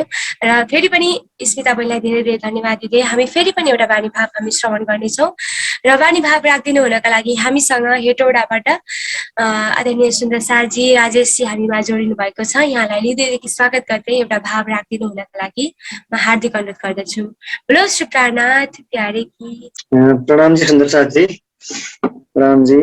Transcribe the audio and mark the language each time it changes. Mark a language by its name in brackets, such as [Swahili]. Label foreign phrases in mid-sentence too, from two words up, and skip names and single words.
[Nepali] र फेरि पनि स्मिता बहिनीलाई धेरै धेरै धन्यवाद दिँदै हामी फेरि पनि एउटा वाणी भाव हामी श्रवण गर्नेछौँ। र वाणी भाव राखिदिनु हुनका लागि हामीसँग हेटौडाबाट आदरणीय सुन्दर सारजी राजेशजी हामीमा जोडिनु भएको छ। यहाँलाई हृदयदेखि स्वागत गर्दै एउटा भाव राखिदिनु हुनका लागि म हार्दिक अनुरोध गर्दछु। [Hindi] बोलो श्री प्राणनाथ प्यारे की। प्रणाम जी सुन्दर साथ जी। प्रणाम जी।